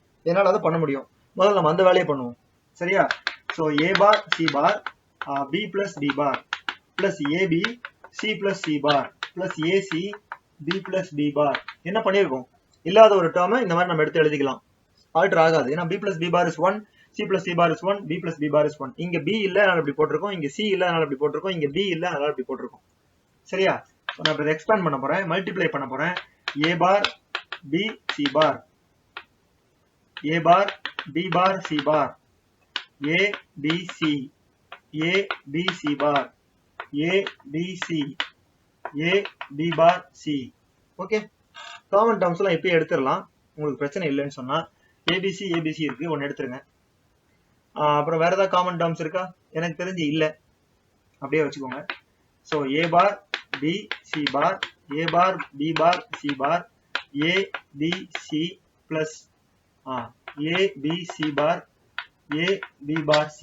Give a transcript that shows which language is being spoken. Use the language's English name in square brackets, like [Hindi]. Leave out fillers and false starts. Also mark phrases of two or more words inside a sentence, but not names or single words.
[Tamil] முதல்ல நம்ம அந்த வேலையை பண்ணுவோம். சரியா? [English] So A bar C bar B plus D bar plus AB C plus C bar plus AC B plus D bar. [Tamil] என்ன பண்ணியிருக்கோம்? இல்லாத ஒரு டேர்மை இந்த மாதிரி நம்ம எடுத்து எழுதிக்கலாம். ஆல்டர் ஆகாது. ஏன்னா [English] B plus B bar is 1, C plus C bar is 1, B plus B bar is 1. [Tamil] இங்க B இல்ல, அதனால இப்படி போட்டிருக்கோம். இங்க C இல்ல, அதனால இப்படி போட்டிருக்கோம். இங்க B இல்ல, அதனால இப்படி போட்டிருக்கோம். சரியா? நான் இப்ப எக்ஸ்பேண்ட் பண்ண போறேன், மல்டிப்ளை பண்ண போறேன். [English] A bar B C bar, A bar B bar C bar, A B C, A B C bar, A B C, A B bar C. [Tamil] ஓகே, [English] common terms [Tamil] எல்லாம் இப்பயே எடுத்துடலாம். உங்களுக்கு பிரச்சனை இல்லைன்னு சொன்னா ABC ABC இருக்கு, ஒன்னு எடுத்துருங்க. அப்புறம் வேற ஏதாவது [English] common terms [Tamil] இருக்கா? எனக்கு தெரிஞ்சு இல்ல, அப்படியே வச்சுக்கோங்க. [English] So A bar B C bar, A bar B bar C bar, A B C plus A B C bar, A B bar C.